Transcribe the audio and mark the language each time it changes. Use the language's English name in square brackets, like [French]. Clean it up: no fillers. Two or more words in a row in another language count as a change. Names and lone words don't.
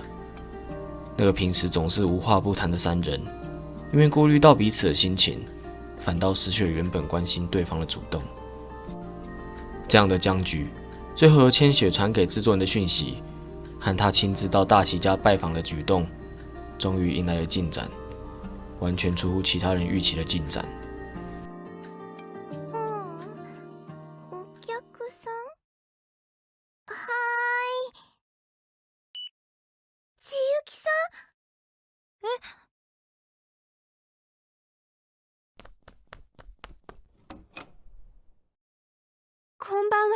[Chinese] 那个平时总是无话不谈的3人，因为顾虑到彼此的心情，反倒失去了原本关心对方的主动。这样的僵局，最后由千雪传给制作人的讯息，和他亲自到大崎家拜访的举动，终于迎来了进展，完全出乎其他人预期的进展。 [Japanese] お客さん？はーい。千雪さん？こんばんは。